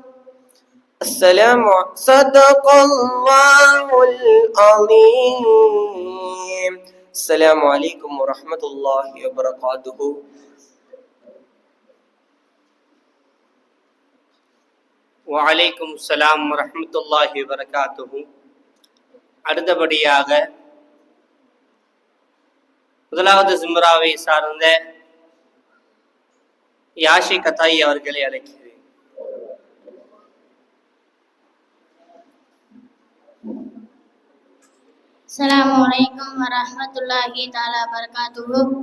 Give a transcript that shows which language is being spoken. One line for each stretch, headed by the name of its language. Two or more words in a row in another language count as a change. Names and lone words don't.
Arabic: صدق الله العظيم. السلام عليكم ورحمة الله وبركاته. وعليكم السلام ورحمة الله وبركاته.
Tamil: அடுத்தபடியாக முதலாவது ஜும்ராவை சார்ந்த யாஷி கதாயி அவர்களை அழைக்கிறேன்.
Arabic: السلام عليكم ورحمة الله تعالى وبركاته.